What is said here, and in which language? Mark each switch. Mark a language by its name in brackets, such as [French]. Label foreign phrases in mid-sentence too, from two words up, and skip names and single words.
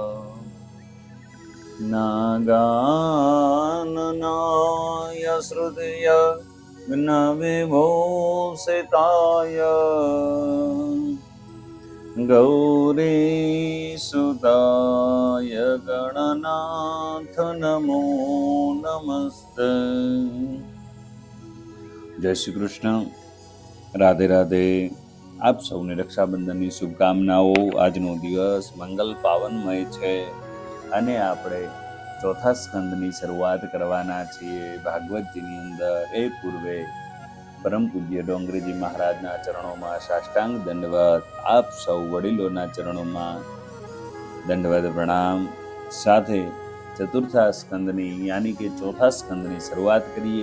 [Sanskrit] नागाननाय श्रुतय ज्ञविभूषिताय गौरीसुताय गणनाथ नमो नमस्ते। [Hindi] जय श्री कृष्ण, राधे राधे। [Gujarati] आप સૌને રક્ષાબંધનની શુભકામનાઓ। આજનો દિવસ મંગલ પાવનમય છે અને આપણે ચોથા સ્કંદની શરૂઆત કરવાના છીએ ભાગવતજીની અંદર। એ પૂર્વે પરમ પૂજ્ય ડોંગરીજી મહારાજના ચરણોમાં સાષ્ટાંગ દંડવત, આપ સૌ વડીલોના ચરણોમાં દંડવત પ્રણામ સાથે ચતુર્થા સ્કંદની યાની કે ચોથા સ્કંદની શરૂઆત કરીએ।